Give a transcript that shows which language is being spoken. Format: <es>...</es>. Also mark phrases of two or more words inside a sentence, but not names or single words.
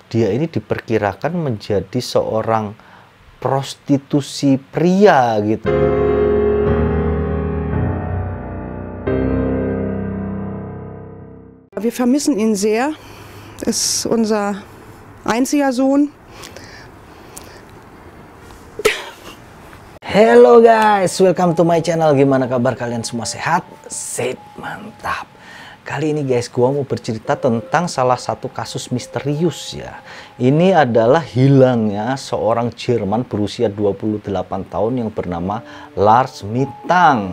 <id>dia ini diperkirakan menjadi seorang prostitusi pria gitu.</id> <de>Wir vermissen ihn sehr. Ist unser einziger Sohn.</de> <en>Hello guys, welcome to my channel.</en> <id>Gimana kabar kalian semua? Sehat? Sip, mantap. Kali ini guys, gua mau bercerita tentang salah satu kasus misterius ya. Ini adalah hilangnya seorang Jerman berusia 28 tahun yang bernama Lars Mittank.</id>